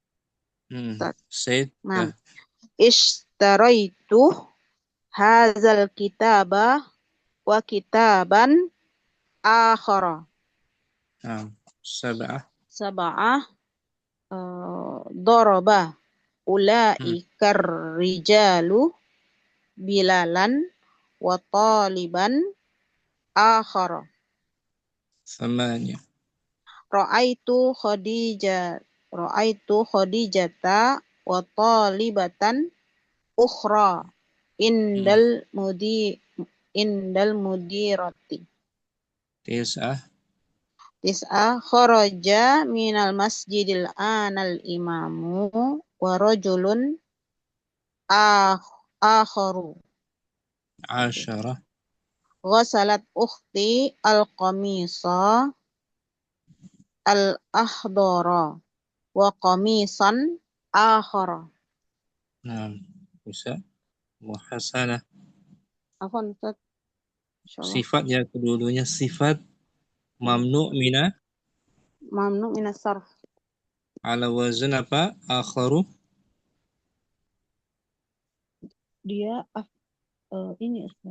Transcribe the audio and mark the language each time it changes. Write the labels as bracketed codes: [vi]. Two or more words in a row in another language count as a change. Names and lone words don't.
[ar] Nah, اشتريت هذا الكتاب وكتاباً آخر. سبعة. ضرب أولئك الرجال بلالاً وطالباً آخر. ثمانية. رأيت خديجة وطالبةً أخرى عند المديرة. تسعة. خرج من المسجد الآن الإمام ورجلٌ آخر. عشرة. غسلت أختي القميص الأخضر وقميصاً آخر. [id] Nah, bisa. Muhasanah. [ar] عفواً أستاذ. [id] Sifat ya, kedua-duanya sifat [ar] ممنوع من الصرف. على وزن [id] apa? Akharu. Dia ini Ustaz.